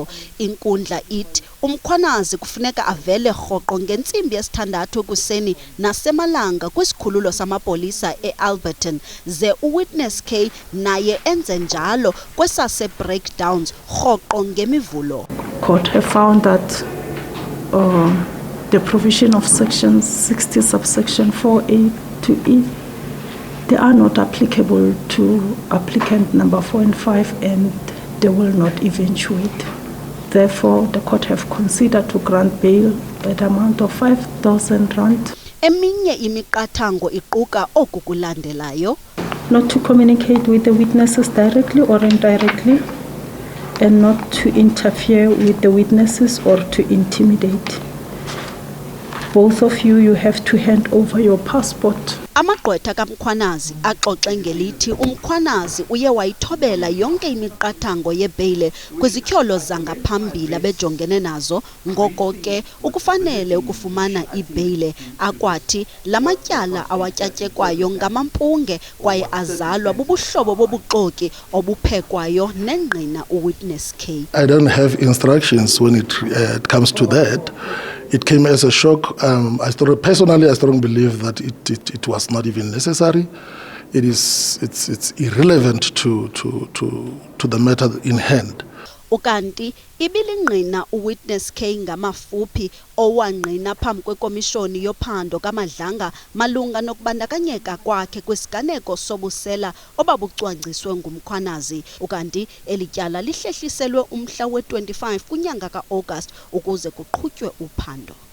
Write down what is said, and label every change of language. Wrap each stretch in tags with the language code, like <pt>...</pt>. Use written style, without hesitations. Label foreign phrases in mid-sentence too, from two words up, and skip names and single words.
<xh>Inkundla ithi uMkhwanazi kufuneka avele rhoqo ngentsimbi yesithandathu ekuseni nasemalanga kwisikhululo samapolisa eAlberton ze uWitness K naye enze njalo kwesase breakdowns rhoqo ngemivulo.</xh> <en>Court have found that the provision of section 60 subsection 4A to E they are not applicable to applicant number 4 and 5 and they will not eventuate. Therefore, the court have considered to grant bail at amount of R5,000.</en> <xh>Eminye imiqathango iquka oku kulandelayo.</xh> <en>Not to communicate with the witnesses directly or indirectly, and not to interfere with the witnesses or to intimidate. Both of you, you have to hand over your passport.</en> <xh>Amagqwetha kaMkhwanazi axoxe ngelithi uMkhwanazi uye wayithobela yonke imiqathango yebheyile kwizityholo zangaphambili abejongene nazo, ngoko ke ukufanele ukufumana ibheyile. Akwathi la matyala awatyatyekwayo ngamampunge kwaye azalwa bubuhlobo bobuxoki obuphekwayo nengqina uWitness K.</xh> <en>I don't have instructions when it comes to that. It came as a shock. Personally, I strongly believe that it was not even necessary. It's irrelevant to the matter in hand.</en> <xh>Ukanti ibilingqina uWitness K ngamafuphi owangqina phambi kwekomishoni yophando kaMadlanga malunga nokubandakanyeka kwakhe kwisiganeko sobusela obabucwangciswe nguMkhwanazi. Ukanti elityala lihlehliselwe umhla we-25 kunyanga kaAugust ukuze kuqhutywe uphando.</xh>